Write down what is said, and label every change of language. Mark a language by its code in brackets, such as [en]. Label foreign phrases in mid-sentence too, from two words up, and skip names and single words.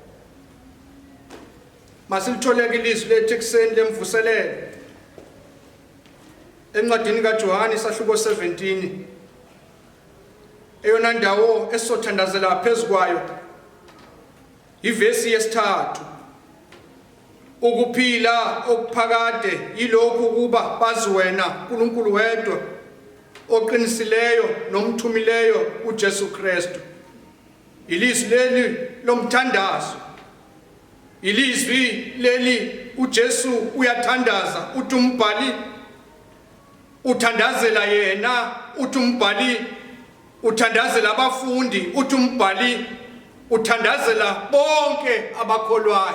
[zu] Masilitholeke ilizwi lethu ekseni lemvuselelo encwadini kaJohane isahluko 17, eyona ndawo esizothandazela phezu kwayo ivesi yesithathu. Ukuphila okuphakade yilokhu ukuba bazi wena uNkulunkulu wedwa oqinisileyo nomthumileyo uJesu Kristu. Ilizwi leli lomthandazo, ilizwi leli uJesu uyathandaza, uthi umbhali uthandazela yena, uthi umbhali uthandazela abafundi, uthi umbhali uthandazela bonke abakholwayo.